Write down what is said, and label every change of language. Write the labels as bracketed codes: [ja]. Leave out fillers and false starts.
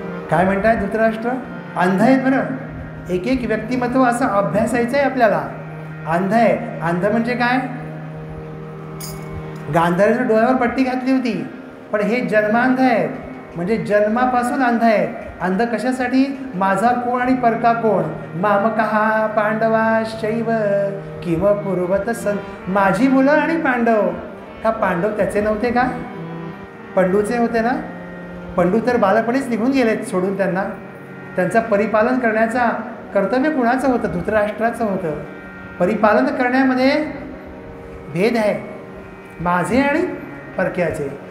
[mr] काय म्हणताय धृतराष्ट्र? अंध आहेत बरं. एक एक व्यक्तिमत्व असं अभ्यासायचं आहे आपल्याला. अंध आहे. अंध म्हणजे काय? गांधारीनं डोळ्यावर पट्टी घातली होती, पण हे जन्मांध आहेत, म्हणजे जन्मापासून अंध आहेत. अंध कशासाठी? माझा कोण आणि परका कोण. [sa] मामकः पांडवाश्चैव किम कुर्वत सन. [mr] माझी मुलं आणि पांडव. का पांडव त्याचे नव्हते का? पंडूचे होते ना. पंडू तर बालपणीच निघून गेलेत सोडून त्यांना. त्यांचं परिपालन करण्याचा कर्तव्य कुणाचं होतं? धृतराष्ट्राचं होतं. परिपालन करण्यामध्ये भेद आहे, माझे आणि परक्याचे.